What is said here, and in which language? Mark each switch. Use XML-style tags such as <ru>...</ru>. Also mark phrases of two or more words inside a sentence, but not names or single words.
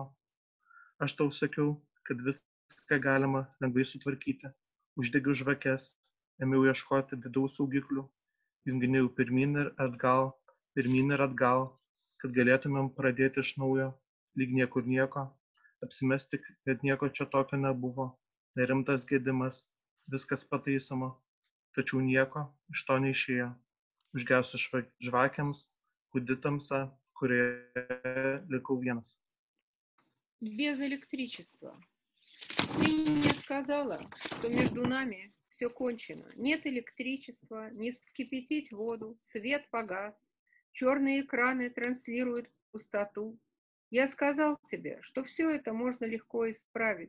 <lt>Aš tau sakiau, kad viską galima lengvai sutvarkyti, uždegiau žvakes, ėmiau ieškoti vidaus saugiklių, junginėjau pirmyn ir atgal, kad galėtumėm pradėti iš naujo, lyg niekur nieko, apsimesti, kad nieko čia tokio nebuvo, nerimtas gedimas, viskas pataisoma, tačiau nieko iš to neišėjo. Užgesus žvakiams, kūdi tamsa, kurioje likau vienas.</lt> <ru>Без электричества. Ты мне сказала, что между нами все кончено. Нет электричества, не вскипятить воду, свет погас, черные экраны транслируют пустоту. Я сказал тебе, что все это можно легко исправить.</ru>